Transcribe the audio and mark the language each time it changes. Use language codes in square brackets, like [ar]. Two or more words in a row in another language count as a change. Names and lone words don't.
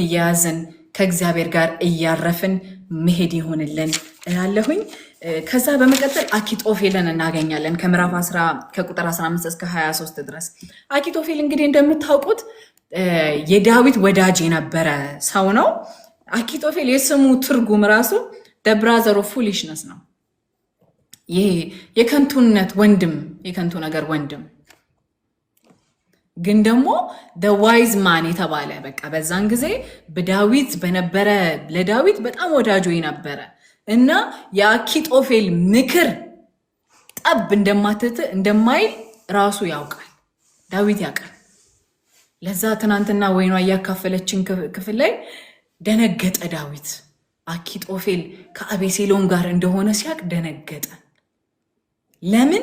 [am] እያያዝን ከእግዚአብሔር ጋር እያረፍን መሄድ ይሆንልን እላለሁኝ። ከዛ በመቀጠል አኪጦፌልን እናገኛለን ከምዕራፍ 10 ከቁጥር 15 እስከ 23 ድረስ። አኪጦፌል እንግዲህ እንደምታውቁት የዳዊት ወዳጅ የነበረ ሰው ነው። አኪጦፌል የስሙ ትርጉም ራሱ [en] the brother of foolishness [am] ነው። ይሄ የከንቱነት ወንድም፣ የከንቱ ነገር ወንድም ግን ደግሞ [en] the wise man [am] የተባለ በቃ በዛን ጊዜ በዳዊት በነበረ ለዳዊት በጣም ወዳጁ ነበረ እና የአኪጦፌል ምክር ጠብ እንደማይል ራሱ ያውቃል፣ ዳዊት ያውቃል። ለዛ ትናንትና ወይኗ እያካፈለችን ክፍል ላይ ደነገጠ ዳዊት። አኪጦፌል ከአቤሴሎም ጋር እንደሆነ ሲያቅ ደነገጠ። ለምን?